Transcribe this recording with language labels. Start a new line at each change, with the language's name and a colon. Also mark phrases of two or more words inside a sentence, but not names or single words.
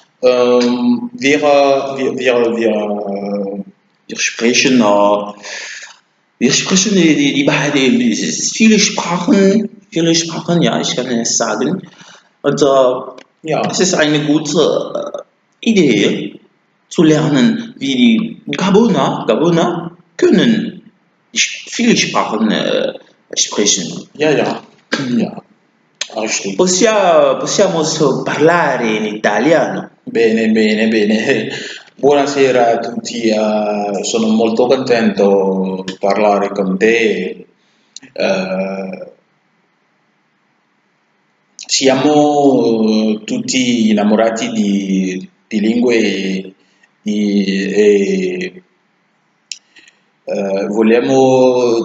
German: Wir sprechen, viele Sprachen, ja, ich kann es sagen. Und Ja. es ist eine gute Idee zu lernen, wie die Gaboner können viele Sprachen sprechen. Ja, richtig.
Italian: Possiamo parlare in italiano. Bene. Buonasera a tutti, sono molto contento di parlare con te. Siamo tutti innamorati di lingue e vogliamo